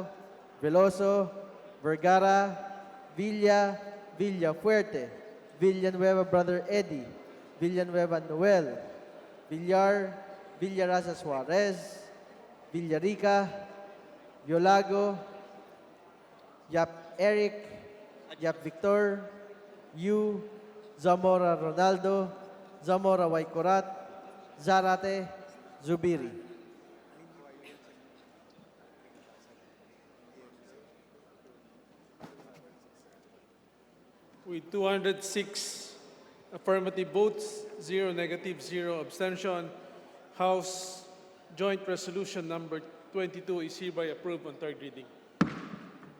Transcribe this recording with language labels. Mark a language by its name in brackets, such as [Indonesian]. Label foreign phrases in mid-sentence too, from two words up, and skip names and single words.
[English] Veloso, Vergara, Villa, Villafuerte, Villanueva Brother Eddie, Villanueva Noel, Villar, Villaraza Suarez, Villarica, Yolago, Yap Eric, Yap Victor, Yu, Zamora Ronaldo, Zamora Waikorat, Zarate, Zubiri. With 206 affirmative votes, 0 negative, 0 abstention, House Joint Resolution number 22 is hereby approved on third reading.